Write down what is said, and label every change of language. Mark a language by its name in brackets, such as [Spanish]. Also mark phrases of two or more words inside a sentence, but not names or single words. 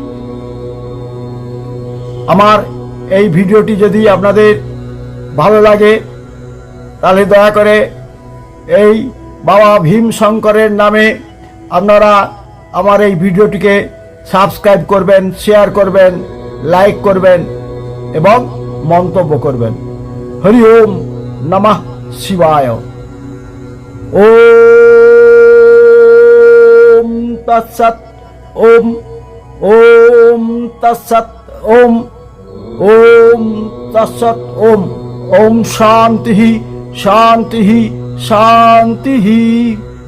[Bangla] আমার এই ভিডিওটি যদি আপনাদের ভালো লাগে তাহলে দয়া করে এই বাবা ভীম শঙ্করের নামে আপনারা আমার এই ভিডিওটিকে সাবস্ক্রাইব করবেন, শেয়ার করবেন, লাইক করবেন এবং মন্তব্য করবেন। [Sanskrit] হরি ওম নমঃ শিবায়। ওম তৎসৎ। ওম ওম তৎসৎ ওম ওম তৎসৎ ওম। ওম শান্তি শান্তি শান্তি।